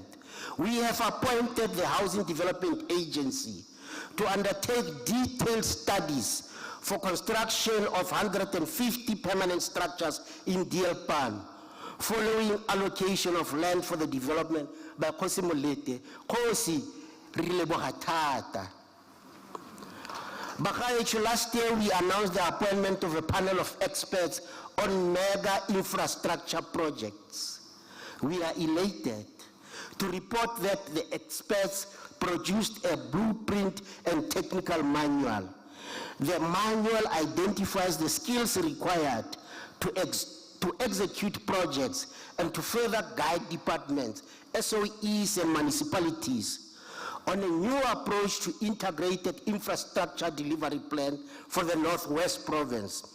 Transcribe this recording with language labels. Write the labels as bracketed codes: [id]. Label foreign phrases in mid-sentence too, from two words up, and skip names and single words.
[en] We have appointed the Housing Development Agency to undertake detailed studies for construction of 150 permanent structures in Deelpan, following allocation of land for the development by Khosi Molete. [tn] Khosi, re leboga thata. Bagaetsho, [en] last year we announced the appointment of a panel of experts on mega infrastructure projects. We are elated to report that the experts produced a blueprint and technical manual. The manual identifies the skills required to execute projects and to further guide departments, SOEs and municipalities on a new approach to integrated infrastructure delivery plan for the Northwest Province.